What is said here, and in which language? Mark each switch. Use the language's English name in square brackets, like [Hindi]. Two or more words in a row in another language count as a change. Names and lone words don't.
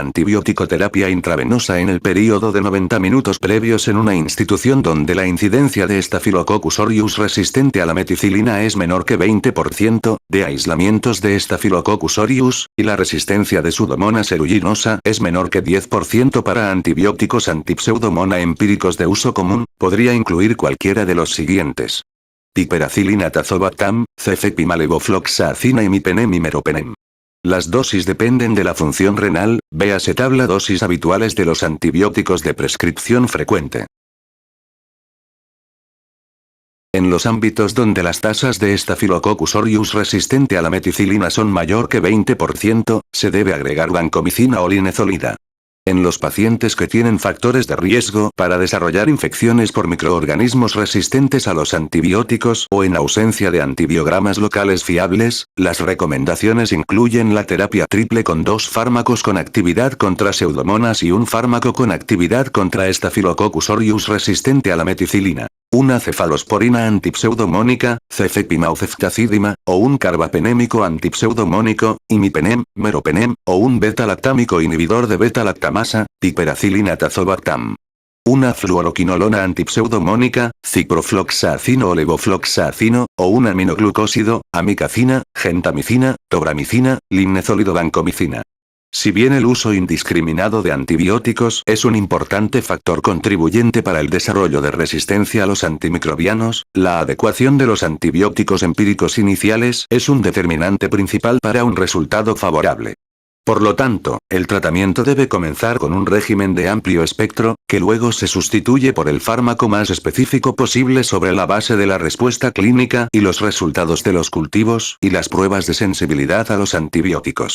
[Spanish] antibiótico-terapia intravenosa en el período de 90 minutos previos en una institución donde la incidencia de Staphylococcus aureus resistente a la meticilina es menor que 20%, de aislamientos de Staphylococcus aureus, y la resistencia de Pseudomonas aeruginosa es menor que 10% para antibióticos antipseudomona empíricos de uso común, podría incluir cualquiera de los siguientes: piperacilina tazobactam, cefepima levofloxacina y mipenem y meropenem. Las dosis dependen de la función renal, véase tabla dosis habituales de los antibióticos de prescripción frecuente. En los ámbitos donde las tasas de Staphylococcus aureus resistente a la meticilina son mayor que 20%, se debe agregar vancomicina o linezolida. En los pacientes que tienen factores de riesgo para desarrollar infecciones por microorganismos resistentes a los antibióticos o en ausencia de antibiogramas locales fiables, las recomendaciones incluyen la terapia triple con 2 fármacos con actividad contra Pseudomonas y un fármaco con actividad contra Staphylococcus aureus resistente a la meticilina, una cefalosporina antipseudomónica, cefepima o ceftazidima, o un carbapenémico antipseudomónico, imipenem, meropenem, o un beta-lactámico inhibidor de beta-lactamasa, piperacilina tazobactam. Una fluoroquinolona antipseudomónica, ciprofloxacino o levofloxacino, o un aminoglucósido, amicacina, gentamicina, tobramicina, linezolido vancomicina. Si bien el uso indiscriminado de antibióticos es un importante factor contribuyente para el desarrollo de resistencia a los antimicrobianos, la adecuación de los antibióticos empíricos iniciales es un determinante principal para un resultado favorable. Por lo tanto, el tratamiento debe comenzar con un régimen de amplio espectro, que luego se sustituye por el fármaco más específico posible sobre la base de la respuesta clínica y los resultados de los cultivos y las pruebas de sensibilidad a los antibióticos.